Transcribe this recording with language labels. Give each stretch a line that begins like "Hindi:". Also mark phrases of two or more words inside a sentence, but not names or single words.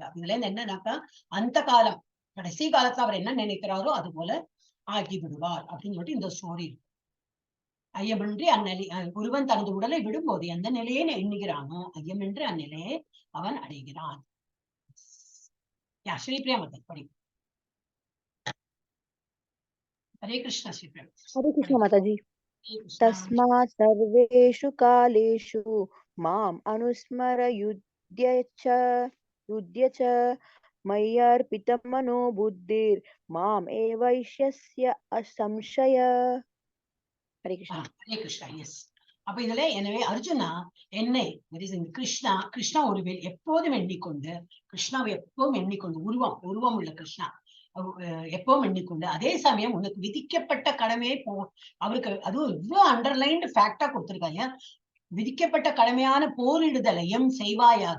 Tamil: இதுல இருந்து என்னன்னாக்கா அந்த காலம் கடைசி காலத்துல அவர் என்ன நினைக்கிறாரோ அது போல ஆகி விடுவார் அப்படின்னு சொல்லிட்டு இந்த ஸ்டோரி இருக்கு. ஐயமின்றி அந்நிலை ஒருவன் தனது உடலை விடும்போது எந்த நிலையை எண்ணுகிறானோ ஐயமின்றி அந்நிலையை அவன் அடைகிறான். ஸ்ரீபிரியா மதன் படி.
Hindi: हरे कृष्ण श्रीप्रिया। हरे कृष्ण माताजी।
Sanskrit: तस्मात् सर्वेषु कालेषु माम् अनुस्मर युध्य च मय्यर्पितं मनो बुद्धिर् माम् एवैष्यस्य असंशय।
Hindi: हरे कृष्ण। हरे कृष्ण।
Tamil: यस, அப்ப இதுல எனவே அர்ஜுனா என்னை கிருஷ்ணா ஒரு எப்போதும் எண்ணிக்கொண்டு, கிருஷ்ணாவை எப்பவும் எண்ணிக்கொண்டு, உருவம் உள்ள கிருஷ்ணா எப்பவும் எண்ணிக்கொண்டு, அதே சமயம் உனக்கு விதிக்கப்பட்ட கடமையை அவருக்கு அதுவும் இவ்வளவு
English: underlined fact
Tamil: கொடுத்திருக்காங்க, விதிக்கப்பட்ட கடமையான போரிடுதலையும் செய்வாயாக.